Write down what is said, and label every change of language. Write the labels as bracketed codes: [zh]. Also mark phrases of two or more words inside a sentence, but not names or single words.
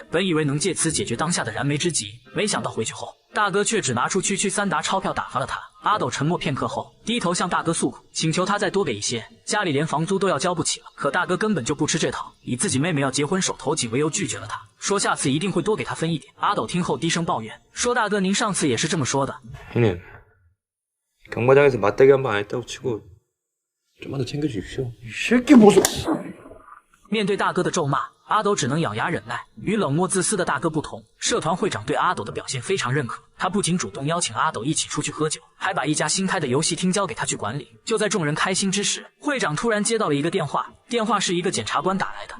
[zh] 本以为能借此解决当下的燃眉之急，没想到回去后，大哥却只拿出区区3沓钞票打发了他。阿斗沉默片刻后，低头向大哥诉苦，请求他再多给一些，家里连房租都要交不起了。可大哥根本就不吃这套，以自己妹妹要结婚手头紧为由拒绝了他，说下次一定会多给他分一点。阿斗听后低声抱怨说：“大哥，您上次也是这么说的。” [ko] 형님, 경마장에서 맞대기 한 번 안 했다고 치고 좀만 더 챙겨주십시오. 이 새끼 무슨... [zh] 面对大哥的咒骂，阿斗只能咬牙忍耐。与冷漠自私的大哥不同，社团会长对阿斗的表现非常认可。他不仅主动邀请阿斗一起出去喝酒，还把一家新开的游戏厅交给他去管理。就在众人开心之时，会长突然接到了一个电话，电话是一个检察官打来的。